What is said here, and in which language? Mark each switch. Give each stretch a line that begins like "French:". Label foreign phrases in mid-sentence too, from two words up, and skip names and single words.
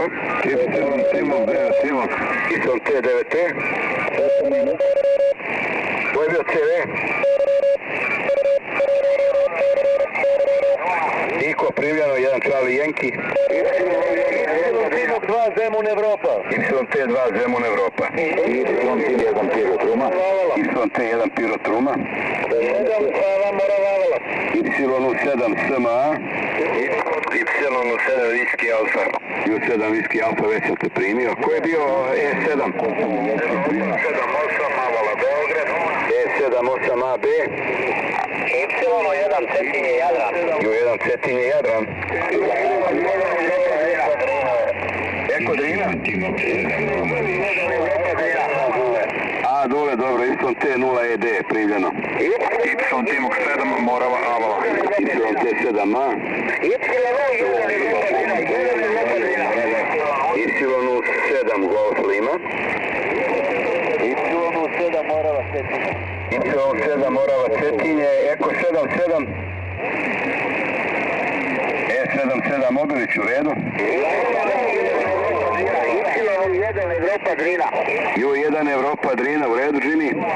Serbian: Timok. Y7 T9T. Ko je bio CV? Iko primljeno, jedan
English: Charlie Yankee.
Serbian: Timok 2 Zemun Evropa. Y2 Zemun Evropa. Y1 Pirot Ruma. Y1 Pirot Ruma. Y7 Sava Morava Avala. Y7 SMA. Y7 Viski Alfa. U7 Viski Alfa, već sam te primio. Ko je bio E7? E78AB. Y1 Cetinje Jadran. U1 Cetinje Jadran. Eko Drina? A, dole, dobro, YT0ED primljeno. Y Timok 7 Morava Avala. YT7A. Y7
English: Golf Lima.
Serbian: Y7 Morava Cetinje. Y7 Morava Cetinje, Eko 77. E77 Mobilić u redu. Y1 Evropa Drina. U1 Evropa Drina u redu, Jimmy.